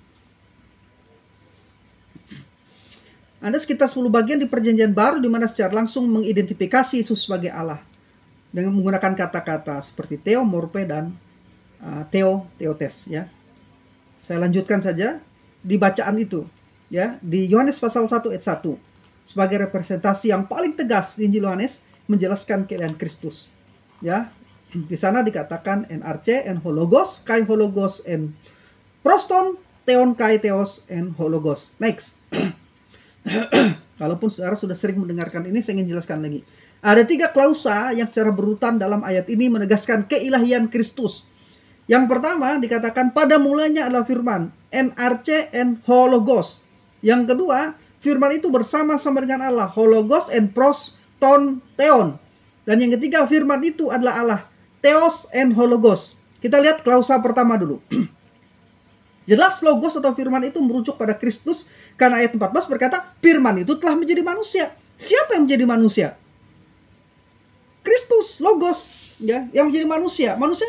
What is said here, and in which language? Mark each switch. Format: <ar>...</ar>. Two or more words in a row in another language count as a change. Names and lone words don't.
<id>Ada sekitar 10 bagian di Perjanjian Baru di mana secara langsung mengidentifikasi Yesus sebagai Allah dengan menggunakan kata-kata seperti theo, morpe, dan theotes. Ya. Saya lanjutkan saja di bacaan itu, ya, di Yohanes pasal 1 ayat 1 sebagai representasi yang paling tegas di Injil Yohanes menjelaskan keadaan Kristus. Ya, di sana dikatakan</id> <el>Ἐν ἀρχῇ ἦν ὁ λόγος καὶ ὁ λόγος ἦν πρὸς τὸν θεόν καὶ θεὸς ἦν ὁ λόγος.</el> <id>Next. Kalaupun saudara sudah sering mendengarkan ini, saya ingin jelaskan lagi. Ada 3 klausa yang secara berurutan dalam ayat ini menegaskan keilahian Kristus. Yang pertama dikatakan pada mulanya adalah firman,</id> <el>Ἐν ἀρχῇ ἦν ὁ λόγος.</el> <id>Yang kedua, firman itu bersama-sama dengan Allah,</id> <el>ὁ λόγος ἦν πρὸς τὸν θεόν.</el> <id>Dan yang ketiga, firman itu adalah Allah,</id> <el>θεὸς ἦν ὁ λόγος.</el> <id>Kita lihat klausa pertama dulu. Jelas logos atau firman itu merujuk pada Kristus, karena ayat 14 berkata firman itu telah menjadi manusia. Siapa yang menjadi manusia? Kristus, logos, ya, yang menjadi manusia.</id>